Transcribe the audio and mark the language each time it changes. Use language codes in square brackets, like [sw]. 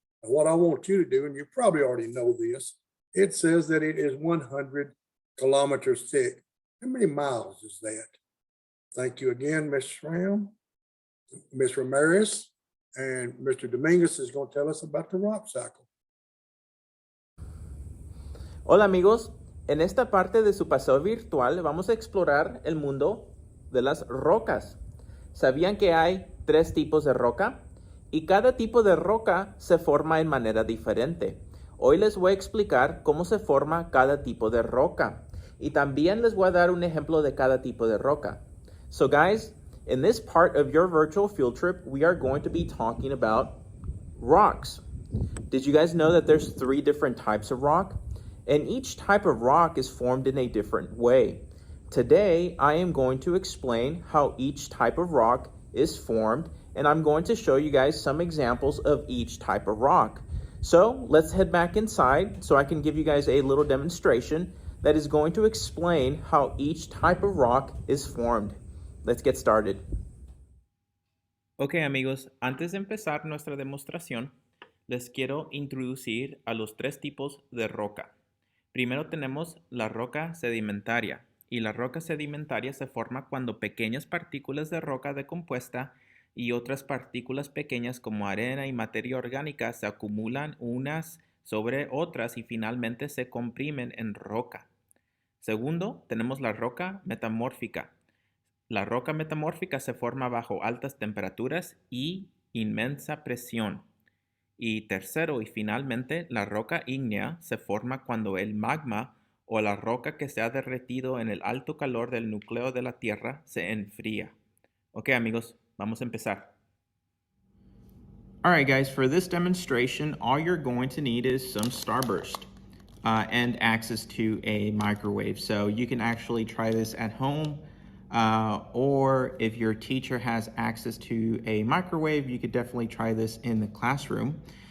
[en] And what I want you to do, and you probably already know this, it says that it is 100 kilometers thick. How many miles is that? Thank you again, Ms. Schramm, Ms. Ramirez, and Mr. Dominguez is going to tell us about the rock cycle. [es] Hola amigos, en esta parte de su paseo virtual vamos a explorar el mundo de las rocas. ¿Sabían que hay 3 tipos de roca? Y cada tipo de roca se forma en manera diferente. Hoy les voy a explicar cómo se forma cada tipo de roca. Y también les voy a dar un ejemplo de cada tipo de roca. [en] So guys, in this part of your virtual field trip, we are going to be talking about rocks. Did you guys know that there's 3 different types of rock? And each type of rock is formed in a different way. Today, I am going to explain how each type of rock is formed, and I'm going to show you guys some examples of each type of rock. So let's head back inside so I can give you guys a little demonstration that is going to explain how each type of rock is formed. Let's get started. [es] Ok amigos, antes de empezar nuestra demostración, les quiero introducir a los 3 tipos de roca. Primero tenemos la roca sedimentaria, y la roca sedimentaria se forma cuando pequeñas partículas de roca decompuesta y otras partículas pequeñas como arena y materia orgánica se acumulan unas sobre otras y finalmente se comprimen en roca. Segundo, tenemos la roca metamórfica. La roca metamórfica se forma bajo altas temperaturas y inmensa presión. Y tercero y finalmente, la roca ígnea se forma cuando el magma o la roca que se ha derretido en el alto calor del núcleo de la Tierra se enfría. Ok amigos, vamos a empezar. [en] Alright guys, for this demonstration, all you're going to need is some starburst and access to a microwave. So you can actually try this at home, or if your teacher has access to a microwave, you could definitely try this in the classroom.